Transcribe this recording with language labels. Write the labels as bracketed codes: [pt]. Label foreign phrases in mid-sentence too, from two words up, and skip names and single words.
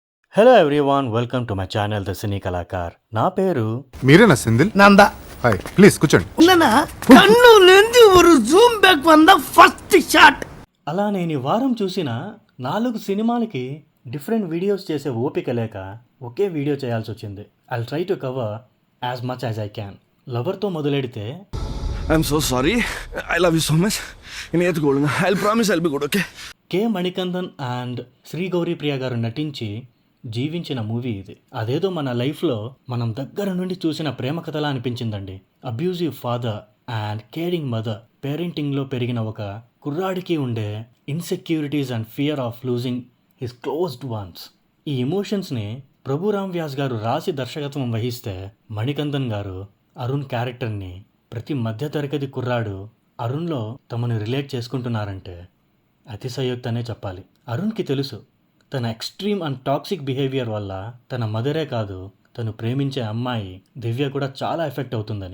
[en] Hello everyone, welcome to my channel the సినీ కళాకార్. [te] నా పేరు మీరేనా సెందిల్? [ta] நான் தான். [te] హాయ్, ప్లీజ్ కూర్చోండి. [ta] இல்லைன்னா கண்ணுலேருந்து ஒரு [en] zoom back [ta] வந்தா [en] first shot. [te] అలా నేను ఈ వారం చూసిన 4 సినిమాలకి [en] different videos [te] చేసే ఓపిక లేక ఒకే వీడియో చేయాల్సి వచ్చింది. [en] I'll try to cover as much as I can. [te] లవర్తో మొదలెడితే [en] I'm so sorry. I love you so much. In eighth golden. I'll promise I'll be good, okay? [te] కే మణికందన్ అండ్ శ్రీ గౌరీ ప్రియ గారు నటించి జీవించిన మూవీ ఇది. అదేదో మన లైఫ్లో మనం దగ్గర నుండి చూసిన ప్రేమ కథలా అనిపించిందండి. [en] abusive father and caring mother [te] పేరెంటింగ్లో పెరిగిన ఒక కుర్రాడికి ఉండే [en] insecurities and fear of losing his closed ones. [te] ఈ ఎమోషన్స్ని ప్రభురామ్ వ్యాస్ గారు రాసి దర్శకత్వం వహిస్తే మణికందన్ గారు అరుణ్ క్యారెక్టర్ని ప్రతి మధ్యతరగతి కుర్రాడు అరుణ్లో తమను రిలేట్ చేసుకుంటున్నారంటే అతిశయోక్తి అనే చెప్పాలి. అరుణ్కి తెలుసు తన [en] extreme and toxic behaviour [te] వల్ల తన మదరే కాదు, తను ప్రేమించే అమ్మాయి దివ్య కూడా చాలా ఎఫెక్ట్ అవుతుందని.